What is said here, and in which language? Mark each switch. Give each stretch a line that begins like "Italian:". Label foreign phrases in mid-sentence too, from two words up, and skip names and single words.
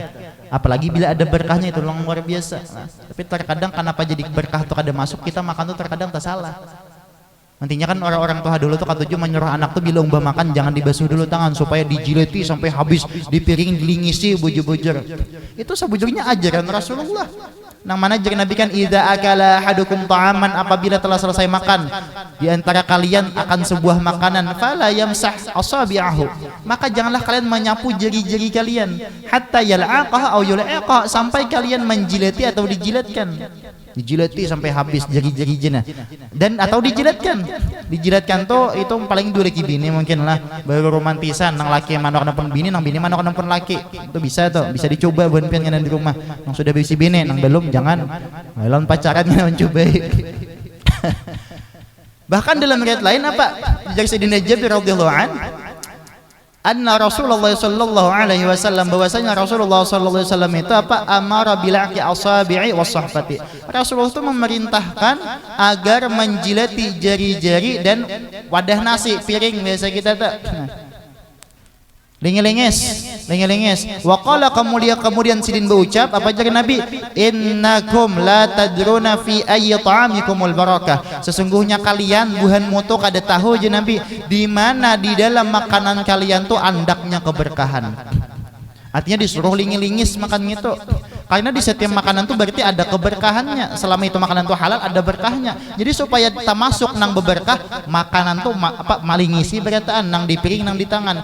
Banjar: Apalagi bila ada berkahnya itu luar biasa. Nah, tapi terkadang kenapa jadi berkah tuh kada masuk, kita makan tuh terkadang tak salah. Nantinya kan orang-orang tua dulu tuh katuju menyuruh anak tuh bila umpah makan jangan dibasuh dulu tangan supaya dijilati sampai habis, di piring dilingisi bujur-bujur. Itu sebujurnya ajaran Rasulullah. Nang mana ajaran Nabi kan
Arabic: إذا أكل أحدكم طعاما,
Banjar: apabila telah selesai makan di antara kalian akan sebuah makanan
Arabic: فلا يمسح أصابعه,
Banjar: maka janganlah kalian menyapu jari-jari kalian
Arabic: حتى يلعقها أو يلعقها,
Banjar: sampai kalian menjilati atau dijilatkan. Dijilati sampai habis jari-jari dan atau dijilatkan tuh itu paling dua lagi bini mungkin lah baru romantisan nang laki manok nang bini nang bini manok nang laki itu bisa tuh, bisa dicoba buat pian di rumah nang sudah bisi bini nang belum jangan lawan pacaran mencoba. Bahkan dalam riwayat lain apa dari Sayyidina Jabir
Arabic: رضي الله عنه أن رسول الله صلى الله عليه وسلم,
Banjar: bahwasanya
Arabic: رسول الله صلى الله عليه وسلم
Banjar: itu apa
Arabic: أمر بلعق الأصابع والصحفة.
Banjar: Rasulullah itu memerintahkan agar menjilati jari-jari dan wadah nasi piring biasa kita tuh. Lengis.
Arabic: وقال
Banjar: kemudian sidin berucap apa jadi Nabi,
Arabic: إنكم لا تدرون في أي طعامكم البركة.
Banjar: Sesungguhnya kalian buhan mutu kada tahu je Nabi di mana di dalam makanan kalian tuh andaknya keberkahan. Artinya disuruh lingis makan itu. Karena di setiap makanan tuh berarti ada keberkahannya. Selama itu makanan tuh halal ada berkahnya. Jadi supaya kita masuk nang beberkah makanan tuh malingisi berataan nang di piring nang di tangan.